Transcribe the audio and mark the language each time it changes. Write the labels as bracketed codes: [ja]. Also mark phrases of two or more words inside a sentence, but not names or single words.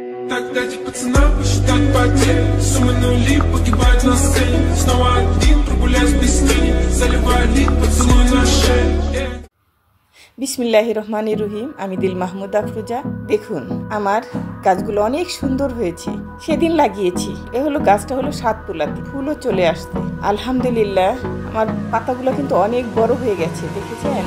[ru] Так дайте пацанам посчитать потери. Суммы нули погибают на сцене. Снова один, прогуляюсь без тени. Заливаю лик, поцелуй на шее. [ar] بسم الله الرحمن الرحيم. [bn] আমি দিল মাহমুদ আফরোজা। দেখুন আমার গাছগুলো অনেক সুন্দর হয়েছে, সেদিন লাগিয়েছি। এ হলো গাছটা হলো সাত পোলাতি, ফুলও চলে আসছে আলহামদুলিল্লাহ। আমার পাতাগুলো কিন্তু অনেক বড় হয়ে গেছে, দেখেছেন?